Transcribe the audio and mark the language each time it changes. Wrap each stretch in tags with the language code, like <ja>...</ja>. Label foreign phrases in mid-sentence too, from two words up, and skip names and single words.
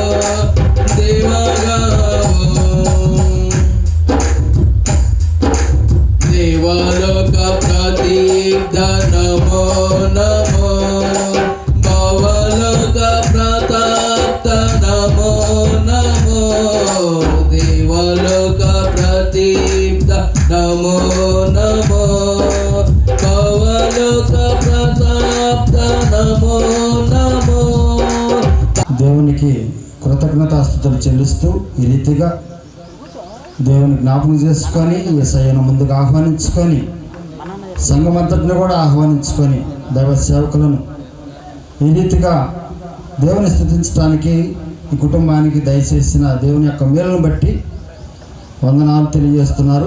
<sa>देवगावो देवलोक प्रतीक नमो नमो भवलोक प्रताप नमो नमो देवलोक प्रतीक नमो नमो भवलोक प्रताप नमो नमो</sa> <te>దేవునికి కృతజ్ఞతాస్తుతులు చెల్లిస్తూ ఈ రీతిగా దేవుని జ్ఞాపకం చేసుకొని యేసయ్యను ముందుకు ఆహ్వానించుకొని సంఘమంతటిని కూడా ఆహ్వానించుకొని దైవ సేవకులను ఈ రీతిగా దేవుని స్తుతించడానికి ఈ కుటుంబానికి దయచేసిన దేవుని యొక్క మేలును బట్టి వందనాలు తెలియజేస్తున్నారు.</te>